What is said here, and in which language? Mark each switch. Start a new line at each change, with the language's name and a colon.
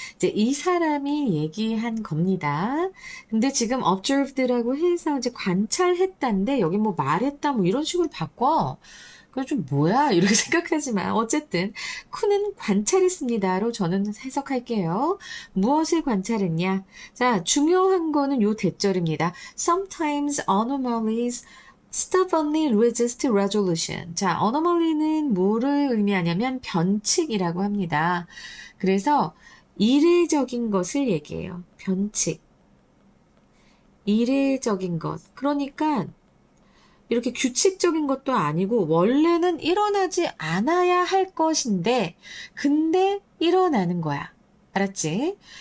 Korean: 이제 이 사람이 얘기한 겁니다. 근데 지금 observed라고 해서 이제 관찰했다인데 여기 뭐 말했다 뭐 이런 식으로 바꿔. 그래서 좀 뭐야 이렇게 생각하지만 어쨌든 쿤은 관찰했습니다로 저는 해석할게요. 무엇을 관찰했냐? 자, 중요한 거는 요 대절입니다.
English: Sometimes anomalies stubbornly resist resolution.
Korean: 자, anomaly는 뭐를 의미하냐면 변칙이라고 합니다. 그래서 이례적인 것을 얘기해요. 변칙. 이례적인 것. 그러니까 이렇게 규칙적인 것도 아니고 원래는 일어나지 않아야 할 것인데 근데 일어나는 거야. 알았지?